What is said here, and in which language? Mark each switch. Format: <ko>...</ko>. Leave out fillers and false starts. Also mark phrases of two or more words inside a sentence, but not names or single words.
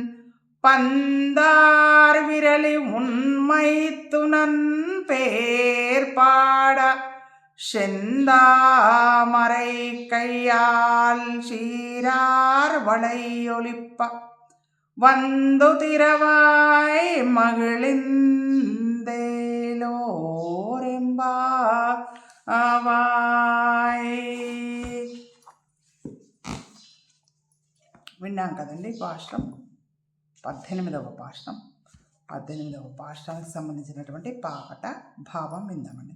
<ta>பந்தார் விரலி உண்மைத்துனன் பேர்பாட செந்தாமரை கையால் சீரார் வளையொலிப்ப வந்து திரவாய் మగిళిందేలోరెంబావాయ్.</ta> <te>విన్నాం కదండి పాశురం. 18వ పాశురం. 18వ పాశురానికి సంబంధించినటువంటి పాట భావం విందామండి.</te>